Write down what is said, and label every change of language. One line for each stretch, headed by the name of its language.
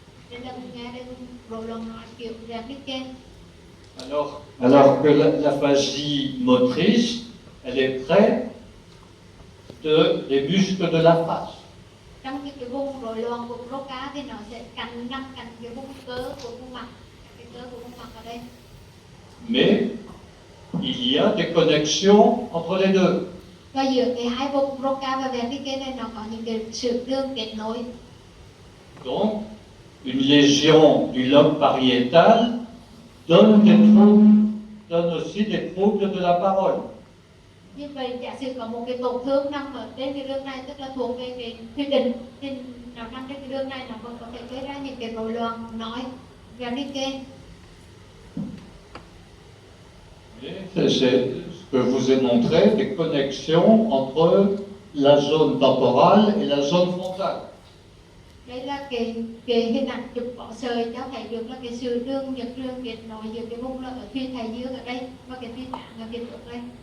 Vietnamese: Đây là vùng nghe, đây là vùng rối loạn nói kiểu Wernicke.
French: Alors que l'aphasie motrice, elle est près des muscles de la face.
Vietnamese: Trong cái vùng rối loạn của Broca thì nó sẽ nằm cạnh cái vùng cơ của vùng mặt, cái cơ của vùng mặt ở đây.
French: Mais il y a des connexions entre les deux.
Vietnamese: Và giữa cái hai vùng Broca và Wernicke này nó có những cái sự đường kết nối.
French: Donc, une lésion du lobe pariétal donne aussi des troubles de la parole.
Vietnamese: Như vậy giả sử có một cái tổn thương nằm ở trên cái đường này, tức là thuộc về cái thùy đình thì nó nằm trên cái đường này, nó vẫn có thể gây ra những cái rối loạn nói Wernicke.
French: C'est ce que je vous ai montré, des connexions entre la zone temporale et la zone frontale.
Vietnamese: Đây là cái hình ảnh chụp cỏ sời cho thấy được là cái sự đường kết nối giữa cái vùng là ở thùy thái dương ở đây và cái thùy trán ở phía trước đây.